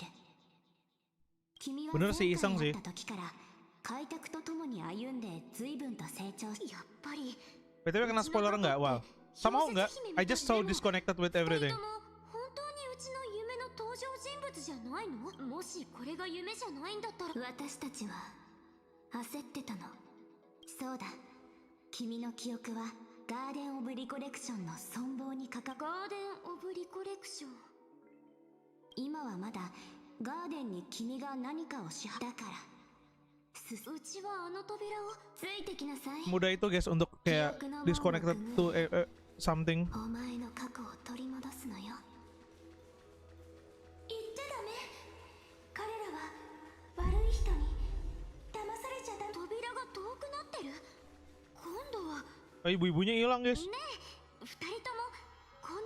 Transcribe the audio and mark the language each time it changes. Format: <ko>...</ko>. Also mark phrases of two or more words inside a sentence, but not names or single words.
<ja>君は前回会った時から開拓とともに歩んで随分と成長し、やっぱり</ja> <id>BTW kena spoiler nggak? Wow. Sama nggak?</id> <en>I just so disconnected with everything.</en> <ja>本当にうちの夢の登場人物じゃないの？もしこれが夢じゃないんだったら、私たちは焦ってたの。そうだ、君の記憶はガーデン・オブ・リコレクションの存亡にかかガーデン・オブ・リコレクション。今はまだガーデンに君が何かをしだからうちはあの扉をついてきなさい。</ja> <id>Mudah itu guys untuk kayak</id> <en>disconnected to something.</en> <ja>お前の過去を取り戻すのよ。言っちゃダメ。彼らは悪い人に騙されちゃった。扉が遠くなってる。今度は</ja> <id>Ibu-ibunya hilang guys.</id> <ja>ねえ、二人ともこんな。</ja>